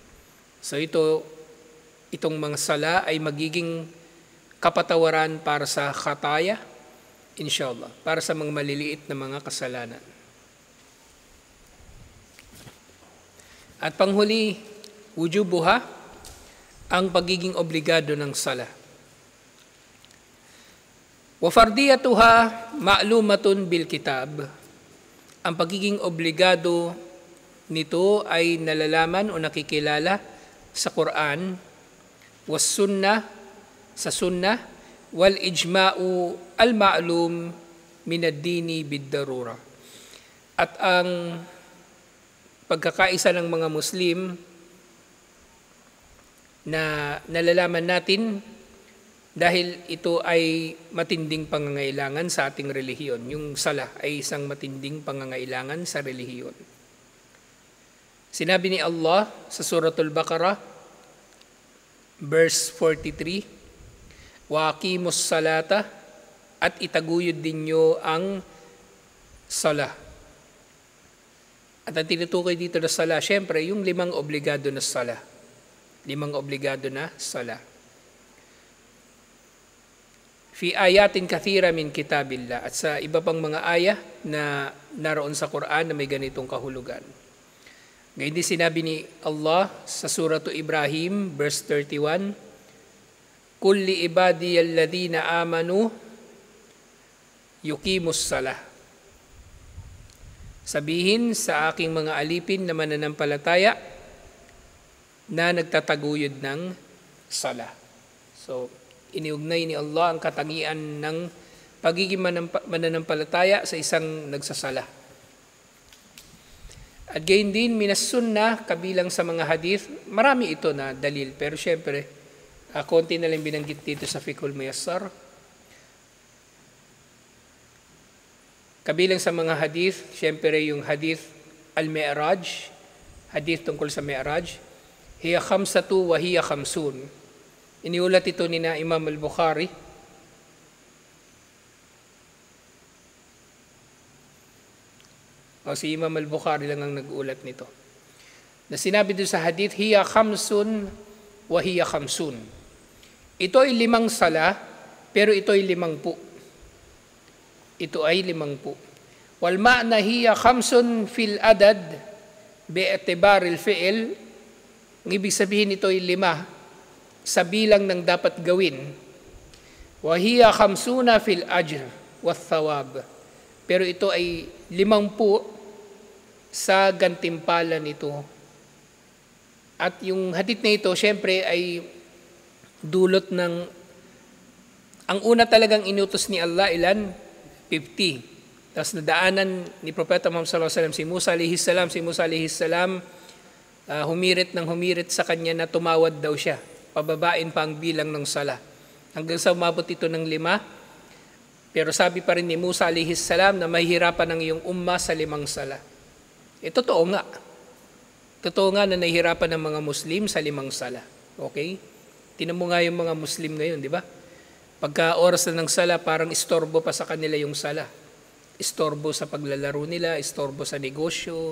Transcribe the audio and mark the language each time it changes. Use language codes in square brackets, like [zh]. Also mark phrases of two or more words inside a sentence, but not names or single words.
[tl] So itong mga sala ay magiging kapatawaran para sa khataya, [ar] إن شاء الله, [tl] para sa mga maliliit na mga kasalanan. At panghuli, wujubuha, ang pagiging obligado ng sala. [ar] وفرضيتها معلومة بالكتاب. [tl] Ang pagiging obligado nito ay nalalaman o nakikilala sa Quran, [ar] والسنة, [tl] sa sunnah, [ar] والإجماع المعلوم من الدين بالضرورة. [tl] At ang pagkakaisa ng mga Muslim na nalalaman natin dahil ito ay matinding pangangailangan sa ating relihiyon. Yung sala ay isang matinding pangangailangan sa relihiyon. Sinabi ni Allah sa Suratul Baqarah, verse 43, [ar] وأقيموا الصلاة, [tl] at itaguyod din nyo ang sala. At ang tinutukoy dito na sala, syempre, yung 5 obligado na sala. 5 obligado na sala. [ar] في آيات كثيرة من كتاب الله. [tl] At sa iba pang mga ayah na naroon sa Quran na may ganitong kahulugan. Ngayon din sinabi ni Allah sa Suratu Ibrahim, verse 31, [ar] "قل لعبادي الذين آمنوا يقيموا الصلاة." [tl] Sabihin sa aking mga alipin na mananampalataya na nagtataguyod ng sala. So, iniugnay ni Allah ang katangian ng pagiging mananampalataya sa isang nagsasala. At gayon din, [ar] من السنة, [tl] kabilang sa mga hadith, marami ito na dalil. Pero syempre, konti na lang binanggit dito sa Fiqhul Muyassar. Kabilang sa mga hadith, syempre yung [ar] حديث المعراج, [tl] hadith tungkol sa Mi'raj, [ar] هي خمسة وهي خمسون. [tl] Iniulat ito ni na Imam al-Bukhari. O si Imam al-Bukhari lang ang nag-ulat nito. Na sinabi doon sa hadith, [ar] هي خمس وهي خمسون. [tl] Ito ay 5 sala, pero ito ay 50. Ito ay 50. [ar] والمعنى هي خمس في العدد باعتبار الفعل. [tl] Ang ibig sabihin ito ay 5 sa bilang ng dapat gawin. [ar] وهي خمسون في الأجر والثواب. [tl] Pero ito ay 50 sa gantimpala nito. At yung hadith na ito, syempre ay dulot ng, ang una talagang inutos ni Allah, ilan? 50. Tapos nadaanan ni Propeta Muhammad [ar] صلى الله عليه وسلم [tl] si Musa [ar] عليه السلام, [tl] humirit sa kanya na tumawad daw siya. Pababain pa ang bilang ng sala. Hanggang sa umabot ito ng 5. Pero sabi pa rin ni Musa [ar] عليه السلام [tl] na mahihirapan ang iyong umma sa 5 sala. Totoo nga. Totoo nga na nahihirapan ng mga Muslim sa 5 sala. Okay? Tinan mo nga yung mga Muslim ngayon, di ba? Pagka oras na ng sala, parang istorbo pa sa kanila yung sala. Istorbo sa paglalaro nila, istorbo sa negosyo.